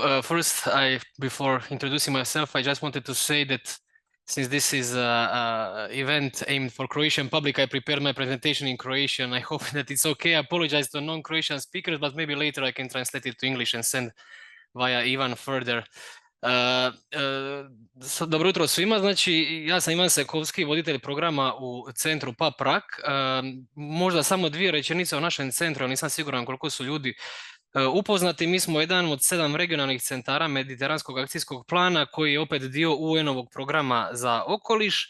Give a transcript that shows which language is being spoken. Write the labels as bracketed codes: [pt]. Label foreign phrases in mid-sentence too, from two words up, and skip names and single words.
[en] First, before introducing myself, I just wanted to say that since this is an event aimed for Croatian public, I prepared my presentation in Croatian. I hope that it's okay. I apologize to non-Croatian speakers, but maybe later I can translate it to English and send via Ivan further. [hr] Dobro jutro svima, znači ja sam Ivan Sekovski, voditelj programa u centru PAPRAK. Možda samo 2 rečenice o našem centru, nisam siguran koliko su ljudi upoznati. Mi smo jedan od 7 regionalnih centara Mediteranskog akcijskog plana koji je opet dio UN-ovog programa za okoliš.